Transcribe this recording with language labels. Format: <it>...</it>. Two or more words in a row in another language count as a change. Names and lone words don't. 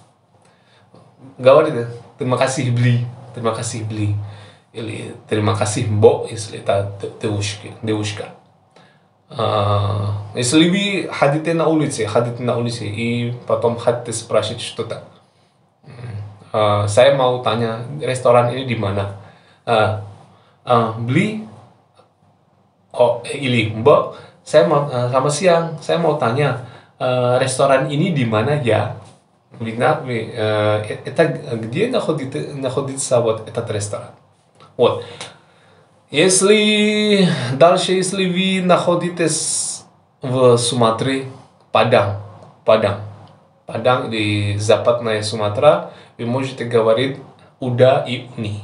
<ru>Говорите,</ru> <id>terima kasih bli, или terima kasih mbok,</id> <ru>если это девушка. Если вы ходите на улице, и потом хотите спрашивать что-то,</ru> <id>saya mau tanya restoran ini di mana, beli, или mbak, selamat siang, saya mau tanya restoran ini di mana ya?</id> <ru>Это где находится вот этот ресторан? Вот. Если вы находитесь в Суматре, Падang или Западная Суматра, вы можете говорить уда и уни.</ru>